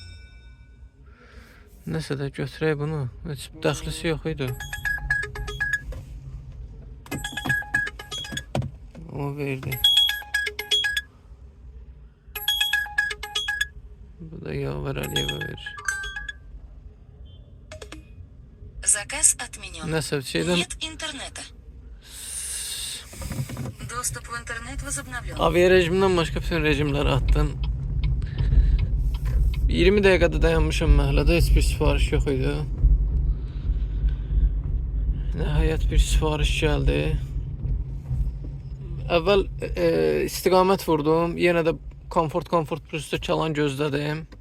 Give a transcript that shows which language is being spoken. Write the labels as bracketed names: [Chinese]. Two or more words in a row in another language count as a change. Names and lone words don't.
[Azerbaijani] Nəsə də götürək bunu. Heç dəxlisi yox idi. O verdi. Bu da Yaver Aliyeva verir. [Russian] Заказ отменен. [Azerbaijani] Nəsə şeydən [Russian] Нет интернета. Доступ в интернет возобновлен. [Azerbaijani] aviya rejimdən başqa bütün rejimləri atdım. 20 dəqiqədə dayanmışam məhəllədə, heç bir sifariş yox idi. Nəhayət bir sifariş gəldi. Əvvəl istiqamət vurdum, yenə də komfort plusda kalan gözlədim.